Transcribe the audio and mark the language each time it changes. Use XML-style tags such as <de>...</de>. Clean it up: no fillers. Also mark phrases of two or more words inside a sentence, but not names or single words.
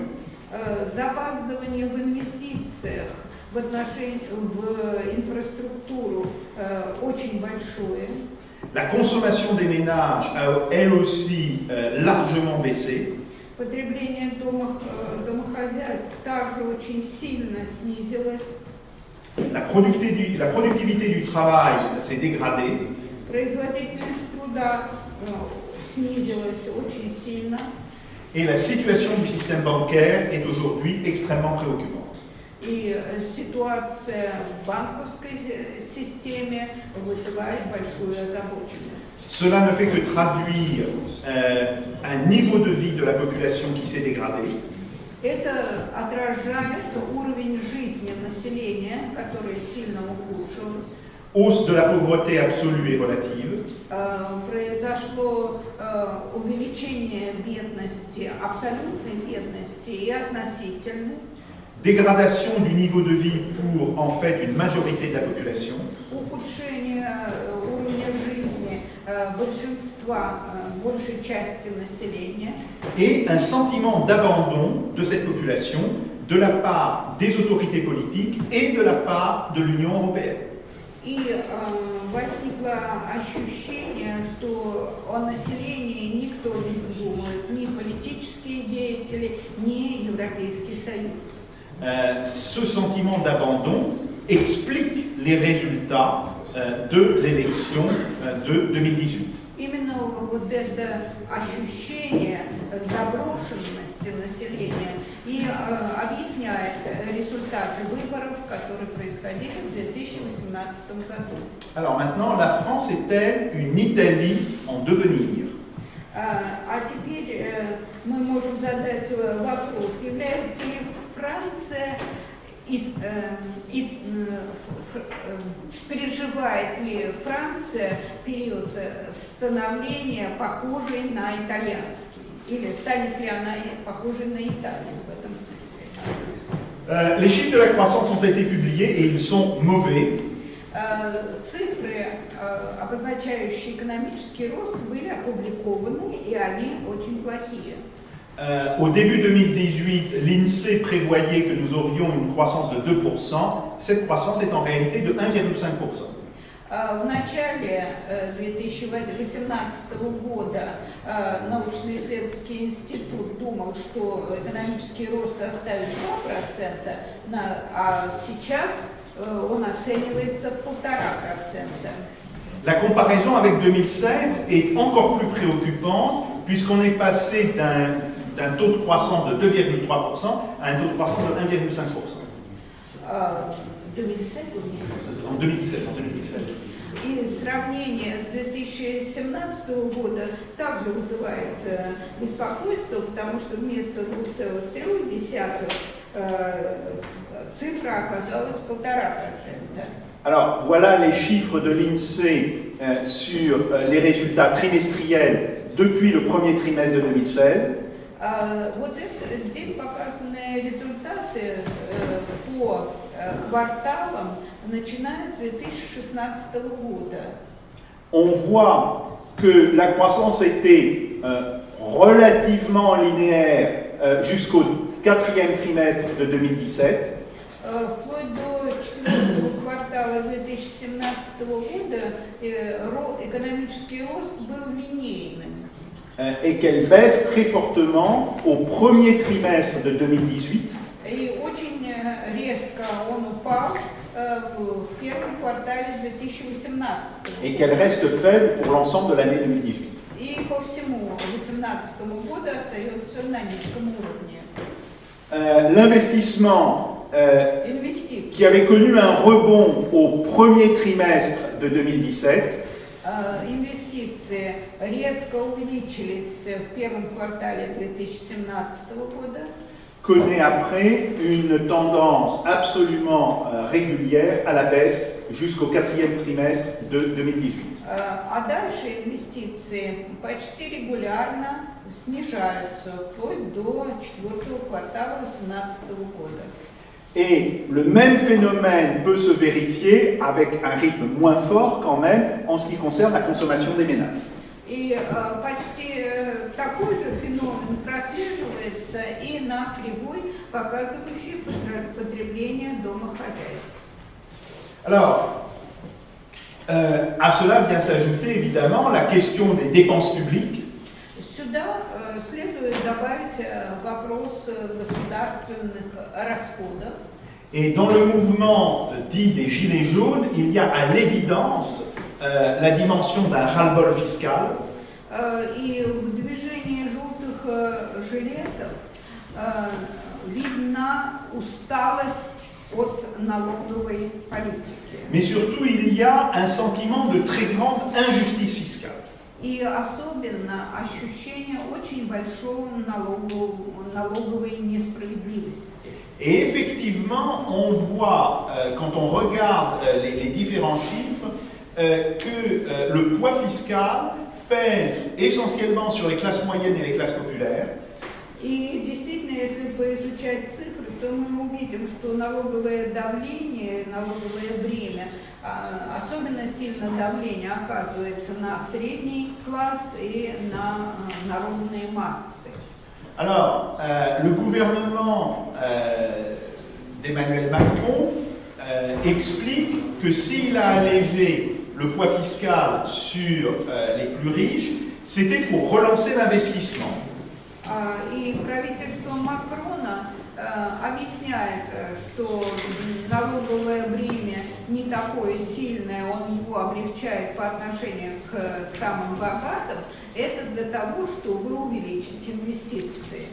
<ru>Запаздывание в инвестициях в инфраструктуру очень большое.</ru> <fr>La consommation des ménages a elle aussi largement baissé.</fr> <ru>Потребление домохозяйств также очень сильно снизилось.</ru> <fr>La productivité du travail s'est dégradée.</fr> <ru>Производительность труда снизилась очень сильно.</ru> <fr>Et la situation du système bancaire est aujourd'hui extrêmement préoccupante.</fr> <ru>И ситуация в банковской системе вызывает большую озабоченность.</ru> <fr>Cela ne fait que traduire un niveau de vie de la population qui s'est dégradé.</fr> <ru>Это отражает уровень жизни населения, который сильно ухудшился.</ru> <fr>Hausse de la pauvreté absolue et relative.</fr> <ru>Произошло увеличение бедности, абсолютной бедности и относительной.</ru> <fr>Dégradation du niveau de vie pour en fait une majorité de la population.</fr> <ru>Ухудшение уровня жизни большинства, большей части населения.</ru> <fr>Et un sentiment d'abandon de cette population de la part des autorités politiques et de la part de l'Union européenne.</fr> <ru>И возникло ощущение, что о населении никто не думает, ни политические деятели, ни Европейский Союз.</ru> <fr>Ce sentiment d'abandon explique les résultats de l'élection de 2018.</fr> <ru>Именно вот это ощущение заброшенности населения и объясняет результаты выборов, которые происходили в 2018 году.</ru> <fr>Alors maintenant, la France est-elle une Italie en devenir?</fr> <ru>А теперь мы можем задать вопрос, является ли Франция переживает ли Франция период становления похожей на итальянский? Или станет ли она похожей на Италию в этом смысле?</ru> <fr>Les chiffres de la croissance ont été publiés et ils sont mauvais.</fr> <ru>Цифры, обозначающие экономический рост, были опубликованы, и они очень плохие.</ru> <fr>Au début 2018, l'INSEE prévoyait que nous aurions une croissance de 2%. Cette croissance est en réalité de 1,5%.</fr> <ru>В начале 2018 года научно-исследовательский институт думал, что экономический рост составит 2%, а сейчас он оценивается в 1,5%.</ru> <fr>La comparaison avec 2007 est encore plus préoccupante puisqu'on est passé d'un taux de croissance de 2,3% à un taux de croissance de 1,5%. En 2017.</fr> <ru>И сравнение с 2017 года также вызывает беспокойство, потому что вместо 2,3 цифра оказалась 1,5%.</ru> <fr>Alors voilà les chiffres de l'INSEE sur les résultats trimestriels depuis le premier trimestre de 2016.</fr> <ru>Здесь показаны результаты по кварталам, начиная с 2016 года.</ru> <fr>On voit que la croissance était relativement linéaire jusqu'au quatrième trimestre de 2017.</fr> <ru>Вплоть до 4-го квартала 2017 года экономический рост был линейным.</ru> <fr>Et qu'elle baisse très fortement au premier trimestre de 2018.</fr> <ru>И очень резко он упал в первом квартале 2018.</ru> <fr>Et qu'elle reste faible pour l'ensemble de l'année 2018.</fr> <ru>И по всему 2018 году остается на низком уровне.</ru> <fr>L'investissement</fr> <ru>Инвестиции.</ru> <fr>qui avait connu un rebond au premier trimestre de 2017</fr> <ru>Инвестиции резко увеличились в первом квартале 2017 года.</ru> <fr>connaît après une tendance absolument régulière à la baisse jusqu'au quatrième trimestre de 2018.</fr> <ru>А дальше инвестиции почти регулярно снижаются вплоть до четвертого квартала 2018 года.</ru> <fr>Et le même phénomène peut se vérifier avec un rythme moins fort quand même en ce qui concerne la consommation des ménages.</fr> <ru>И почти такой же феномен прослеживается и на кривой, показывающей потребление домохозяйств.</ru> <fr>Alors, à cela vient s'ajouter évidemment la question des dépenses publiques.</fr> <ru>Сюда следует добавить вопрос государственных расходов.</ru> <fr>Et dans le mouvement dit des Gilets jaunes, il y a à l'évidence la dimension d'un ras-le-bol fiscal.</fr> <ru>И в движении желтых жилетов видна усталость от налоговой политики.</ru> <fr>Mais surtout, il y a un sentiment de très grande injustice fiscale.</fr> <ru>И особенно ощущение очень большого налоговой несправедливости.</ru> <fr>Et effectivement, on voit, quand on regarde les différents chiffres, que le poids fiscal pèse essentiellement sur les classes moyennes et les classes populaires.</fr> <ru>И действительно, если поизучать цифры, то мы увидим, что налоговое давление, налоговое бремя, особенно сильно давление оказывается на средний класс и на народные массы.</ru> <fr>Alors, le gouvernement d'Emmanuel Macron explique que s'il a allégé le poids fiscal sur les plus riches, c'était pour relancer l'investissement.</fr> <ru>И правительство Макрона объясняет, что налоговое бремя не такое сильное, он его облегчает по отношению к самым богатым, это для того, чтобы увеличить инвестиции.</ru>